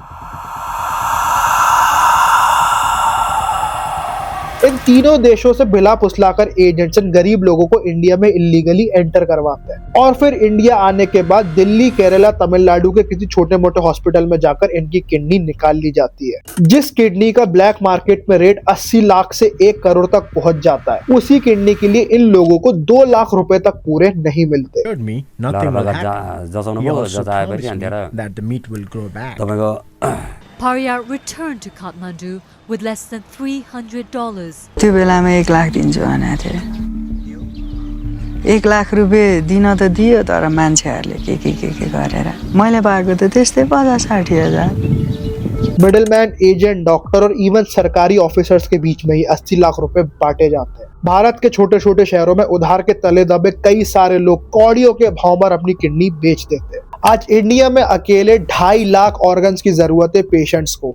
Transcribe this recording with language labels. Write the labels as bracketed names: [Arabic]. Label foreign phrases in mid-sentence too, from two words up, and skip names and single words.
[Hindi] इन तीनों देशों से भिला पुसलाकर एजेंट्स इन गरीब लोगों को इंडिया में इलीगली एंटर करवाते हैं और फिर इंडिया आने के बाद दिल्ली, केरला, तमिलनाडु के किसी छोटे मोटे हॉस्पिटल में जाकर इनकी किडनी निकाल ली जाती है। जिस किडनी का ब्लैक मार्केट में रेट 80 लाख से 1 करोड़ तक पहुंच जाता है, उसी किडनी के लिए इन लोगों को 2 लाख रुपए तक पूरे नहीं मिलते। [English] Parya returned to Kathmandu with less than $300. [Nepali] त्यो बेलामा 1 लाख दिन्छु भनेको थिएँ। 1 लाख रुपियाँ दिन त दियो, तर मान्छेहरूले के गरेर मैले पाएको त त्यस्तै 50-60 हजार। [Hindi] मिडलमैन, एजेंट, डॉक्टर और इवन सरकारी ऑफिसर्स के बीच में ही 80 लाख रुपए बांटे जाते हैं। भारत के छोटे छोटे शहरों में उधार के तले दबे कई सारे लोग कौड़ियों के भाव पर अपनी किडनी बेच देते हैं। आज इंडिया में अकेले 2.5 लाख ऑर्गन्स की जरूरत है पेशेंट्स को।